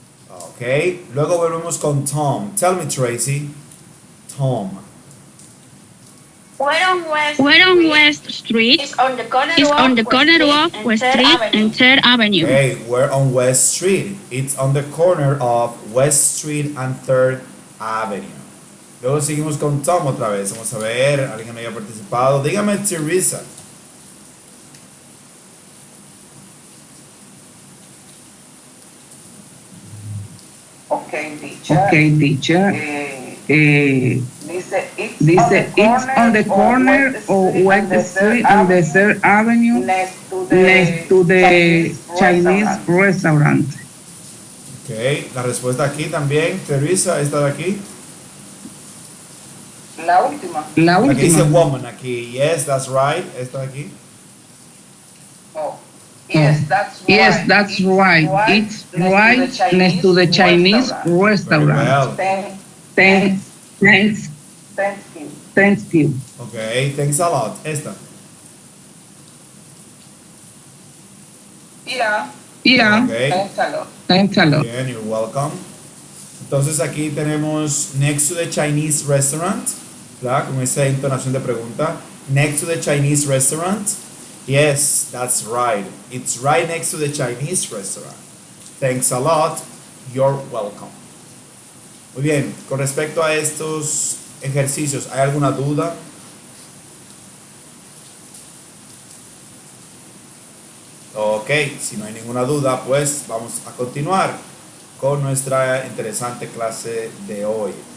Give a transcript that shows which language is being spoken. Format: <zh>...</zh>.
<es>Okay. Luego volvemos con Tom.</es> <en>Tell me,</en> <es>Tracy. Tom.</es> <en>Where on West Street? It's on the corner of West Street and 3rd Avenue. Okay, we're on West Street. It's on the corner of West Street and 3rd Avenue.</en> <es>Luego seguimos con Tom otra vez. Vamos a ver, alguien que haya participado. Dígame, Teresa.</es> <en>Okay, teacher.</en> <es>Dice</es> <en>it's on the corner of West Street and the 3rd Avenue next to the Chinese restaurant.</en> <es>Ok, la respuesta aquí también, Teresa, esta de aquí. La última. La que dice woman aquí.</es> <en>Yes, that's right.</en> <es>Esta de aquí.</es> <en>Oh. Yes, that's right. It's right next to the Chinese restaurant. Very well. Thanks you. Ok, thanks a lot.</en> <es>Esta.</es> <en>Yeah. Okay. Thanks a lot. Bien, you're welcome.</en> <es>Entonces aquí tenemos</es> <en>next to the Chinese restaurant,</en> <es>¿verdad? Con esa entonación de pregunta.</es> <en>Next to the Chinese restaurant. Yes, that's right. It's right next to the Chinese restaurant. Thanks a lot. You're welcome.</en> <es>Muy bien, con respecto a estos ejercicios, ¿hay alguna duda? Ok, si no hay ninguna duda, pues vamos a continuar con nuestra interesante clase de hoy.</es>